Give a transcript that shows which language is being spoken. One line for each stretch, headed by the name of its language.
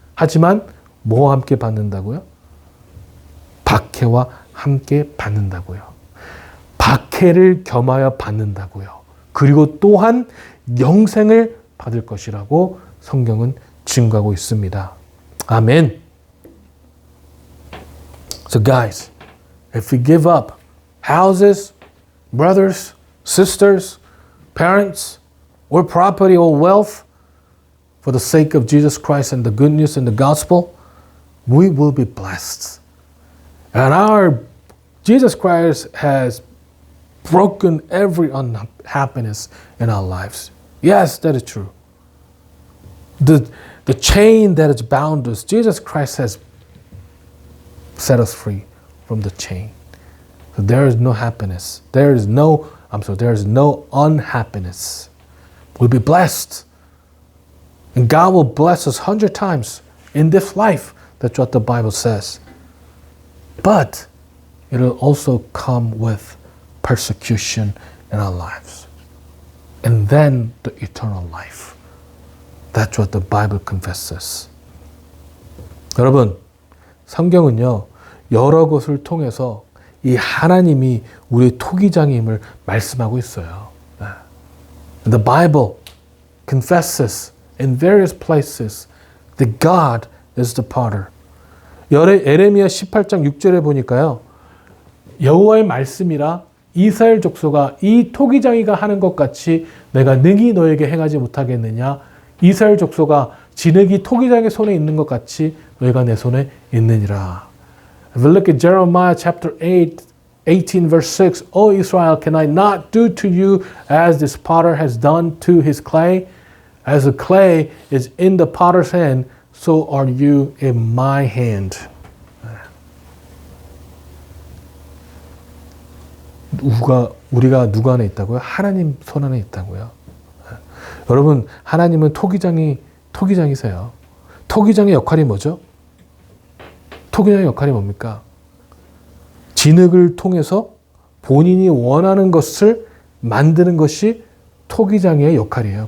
Korean: 하지만 뭐와 함께 받는다고요? 박해와 함께 받는다고요. 박해를 겸하여 받는다고요. 그리고 또한 영생을 받을 것이라고 성경은 증거하고 있습니다. 아멘.
English: So guys, if we give up houses, brothers, sisters, parents, or property or wealth for the sake of Jesus Christ and the good news and the gospel, we will be blessed. And our Jesus Christ has broken every unhappiness in our lives. Yes, that is true. The chain that has bound us, Jesus Christ has set us free from the chain. So there is no happiness. There is no unhappiness. We'll be blessed. And God will bless us 100 times in this life. That's what the Bible says. But it'll also come with persecution in our lives. And then the eternal life. That's what the Bible confesses.
Korean: 여러분, 성경은요, 여러 곳을 통해서 이 하나님이 우리의 토기장임을 말씀하고 있어요.
English: The Bible confesses in various places that God is the potter.
Korean: 에레미야 18장 6절에 보니까요. 여호와의 말씀이라 이스라엘 족속아 이 토기장이가 하는 것 같이 내가 능히 너에게 행하지 못하겠느냐. 이스라엘 족속아 진흙이 토기장의 손에 있는 것 같이 너희가 내 손에 있느니라.
English: If we look at Jeremiah chapter 18 verse 6, O Israel, can I not do to you as this potter has done to his clay? As the clay is in the potter's hand, so are you in my hand.
Korean: 우리가 누구 안에 있다고요? 하나님 손 안에 있다고요. 여러분, 하나님은 토기장이세요. 토기장의 역할이 뭐죠? 토기장의 역할이 뭡니까? 진흙을 통해서 본인이 원하는 것을 만드는 것이 토기장의 역할이에요.